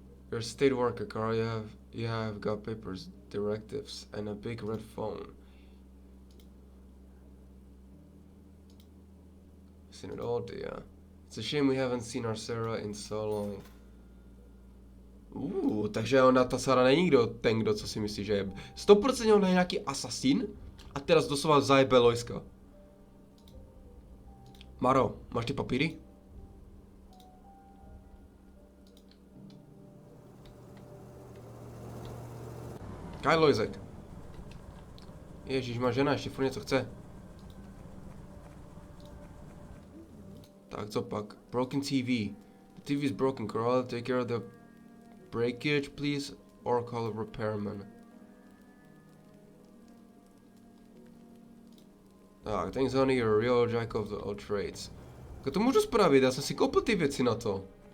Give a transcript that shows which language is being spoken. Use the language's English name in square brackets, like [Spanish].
[English] You're a state worker, Carl. You have got papers, directives, and a big red phone. Seen it all, dear. It's a shame we haven't seen our Sarah in so long. [Czech] Takže ona, ta Sarah není ten, kdo co si myslí, že je. 100% ona je nějaký asasin a teraz doslova zajebe Loiska. Maro, máš ty papíry? Kaj Loisek? Ježíš, má žena, ještě furt něco chce. Tak co pak? [English] Broken TV. The TV is broken, Carl. Take care of the breakage, please, or call a repairman. Tak, thanks honey, you're a real jack of all trades. [Czech] Tak to můžu spravit, já jsem si koupil ty věci na to.